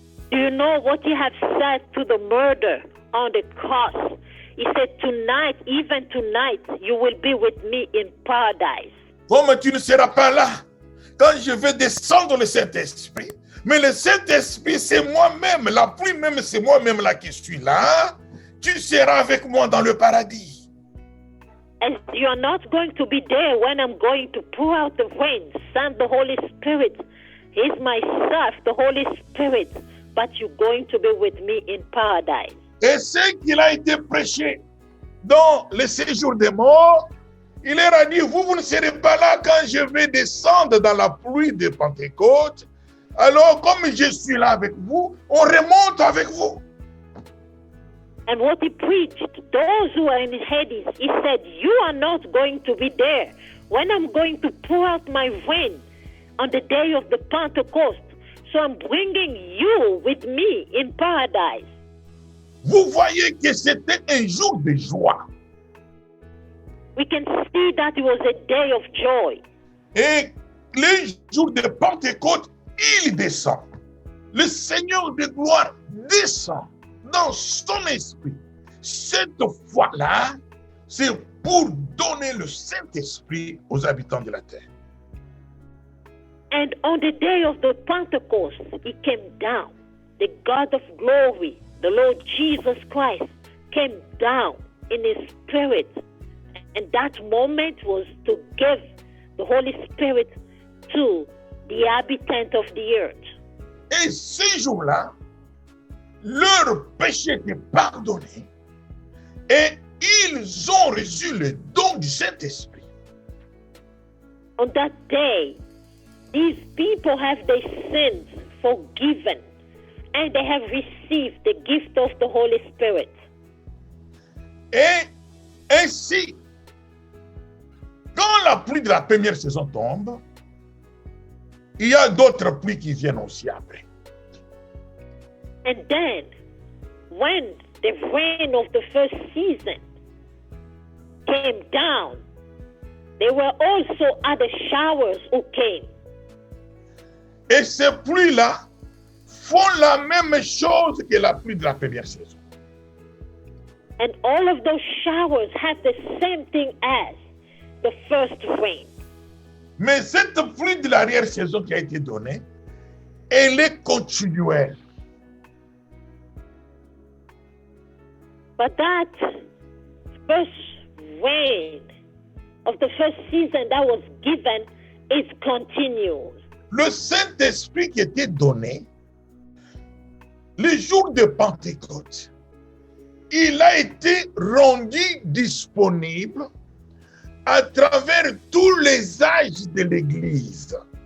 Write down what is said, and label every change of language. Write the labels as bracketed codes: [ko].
[en] Do you know what He had said to the murder on the cross? He said, tonight, even tonight, you will be with me in paradise. [fr] Comme tu ne seras pas là quand je vais descendre le Saint-Esprit, mais le Saint-Esprit, c'est moi-même, la pluie même, c'est moi-même là qui suis là, tu seras avec moi dans le paradis. [en] As you are not going to be there when I'm going to pour out the rain, send the Holy Spirit. He's myself, the Holy Spirit, but you're going to be with me in paradise. [fr] Et ce qu'il a été prêché dans le séjour des morts, il leur a dit, vous ne serez pas là quand je vais descendre dans la pluie de Pentecôte. Alors, comme je suis là avec vous, on remonte avec vous. [en] And what He preached, those who are in Hades, He said, you are not going to be there when I'm going to pour out my rain on the day of the Pentecost. So I'm bringing you with me in paradise. [fr] Vous voyez que c'était un jour de joie. [en] We can see that it was a day of joy. [fr] Et le jour de Pentecôte, il descend. Le Seigneur de gloire descend dans son esprit. Cette fois-là, c'est pour donner le Saint-Esprit aux habitants de la terre. [en] And on the day of the Pentecost, He came down. The God of glory, the Lord Jesus Christ, came down in His Spirit. And that moment was to give the Holy Spirit to the inhabitants of the earth. [fr] Et ce jour-là, leur péché était pardonné et ils ont reçu le don du Saint-Esprit. [en] On that day, these people have their sins forgiven and they have received the gift of the Holy Spirit. [fr] Et ainsi, quand la pluie de la première saison tombe, il y a d'autres pluies qui viennent aussi après. [en] And then, when the rain of the first season came down, there were also other showers who came. [fr] Et ces pluies-là font la même chose que la pluie de la première saison. [en] And all of those showers have the same thing as the first rain. [fr] Mais cette pluie de l'arrière-saison qui a été donnée, elle est continuelle. [en] But that first rain of the first season that was given is continuous. [fr] Le Saint-Esprit qui était donné, le jour de Pentecôte, il a été rendu disponible à travers tous les âges de l'Église.